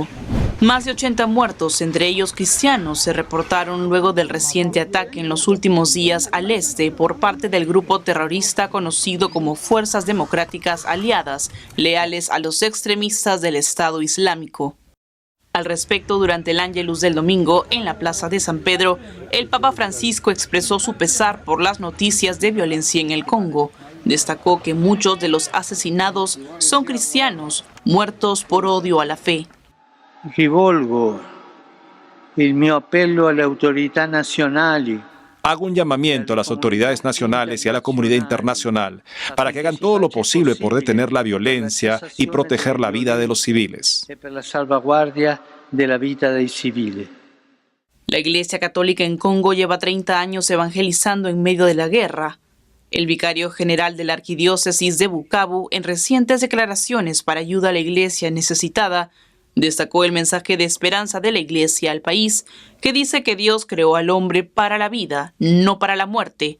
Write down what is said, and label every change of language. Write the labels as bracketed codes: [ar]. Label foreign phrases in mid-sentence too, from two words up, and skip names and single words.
[es] Más de 80 muertos, entre ellos cristianos, se reportaron luego del reciente ataque en los últimos días al este por parte del grupo terrorista conocido como Fuerzas Democráticas Aliadas, leales a los extremistas del Estado Islámico. Al respecto, durante el Ángelus del domingo, en la Plaza de San Pedro, el Papa Francisco expresó su pesar por las noticias de violencia en el Congo. Destacó que muchos de los asesinados son cristianos, muertos por odio a la fe. [it] Rivolgo il mio appello alle autorità nazionali. [es] Hago un llamamiento a las autoridades nacionales y a la comunidad internacional para que hagan todo lo posible por detener la violencia y proteger la vida de los civiles. [it] Per la salvaguardia della vita dei civili. [es] La Iglesia Católica en Congo lleva 30 años evangelizando en medio de la guerra. El vicario general de la Arquidiócesis de Bukavu, en recientes declaraciones para ayuda a la Iglesia necesitada, destacó el mensaje de esperanza de la Iglesia al país, que dice que Dios creó al hombre para la vida, no para la muerte.